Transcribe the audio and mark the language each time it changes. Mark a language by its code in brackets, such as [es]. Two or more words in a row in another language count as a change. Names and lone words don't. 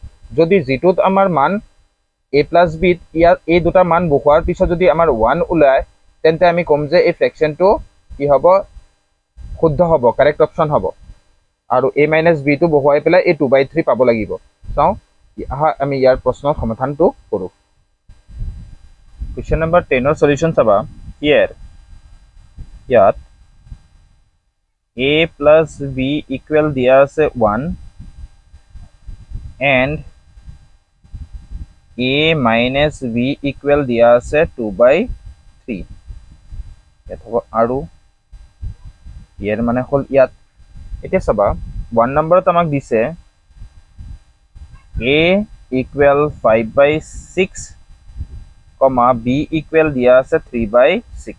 [as] যদি যিটোত আমাৰ মান [en] a plus b [as] ইয়াৰ এই দুটা মান বহুৱাৰ পিছত যদি আমাৰ 1 ওলায়, তেন্তে আমি কম যে এই ফ্ৰেকশনটো কি হ'ব, শুদ্ধ হ'ব, [en] correct option [as] হ'ব। আৰু [en] a minus b [as] টো বহুৱাই পেলাই এই 2/3 পাব লাগিব। চাওঁ আমি ইয়াৰ প্ৰশ্নৰ সমাধানটো কৰোঁ। [en] question number [as] 10 এর সলিউশন চাবা। ইয়াত [en] a plus b equal [as] দিয়া আছে [en] 1 and a minus b equal [as] দিয়া আছে 2/3। ইয়াত হ'ব আৰু ইয়াৰ মানে হল ইয়াত এতিয়া চাবা 1 নম্বৰত আমাক দিছে [en] a equal [as] 5/6, [en] b equal [as] দিয়া আছে 3/6।